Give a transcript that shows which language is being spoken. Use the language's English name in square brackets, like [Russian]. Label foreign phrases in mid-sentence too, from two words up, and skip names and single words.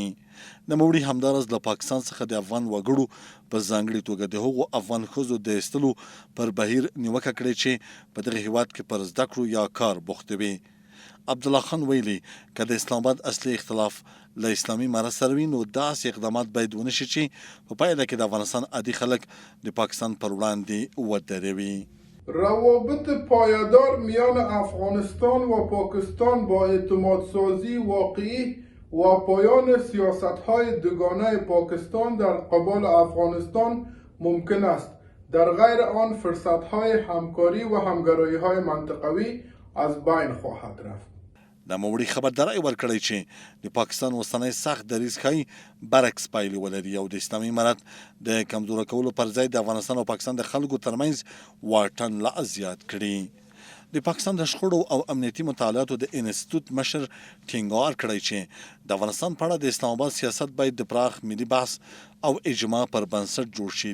[Pashto] نوموړي همداراز له پاکستان څخه د افغان وګړو په ځانګړې توګه د هغو افغان ښځو د ایستلو پر بهیر نیوکه کړې چې په دغه هیواد کې پر زده کړو یا کار بوخته وي. عبدالله خان ویلي که د اسلام آباد اصلي اختلاف له اسلامي امارت سره وي نو داسې اقدامات باید ونه شي چې په پایله کې د افغانستان عادي خلک د پاکستان پر وړاندې ودروي. [Persian] روابط پایدار میان افغانستان و پاکستان با اعتماد سازی واقعی و پایان سیاست‌های دوگانه پاکستان در قبال افغانستان ممکن است. در غیر آن فرصت‌های همکاری و همگرایی‌های منطقوی از بین خواهد رفت. [Pashto] نوموړي خبرداری ورکړی چې د پاکستان اوسنی سخت دریځ ښایي برعکس پایلې ولري او د اسلامي امارت د کمزوره کولو پر ځای د افغانستان او پاکستان د خلکو ترمنځ واټن لا زیات کړي. د پاکستان د شخړو او امنیتي مطالعاتو د انسټیټیوټ مشر ټینګار کړی چې د افغانستان په اړه د اسلام آباد سیاست باید د پراخ ملي بحث او اجماع پر بنسټ جوړ شي.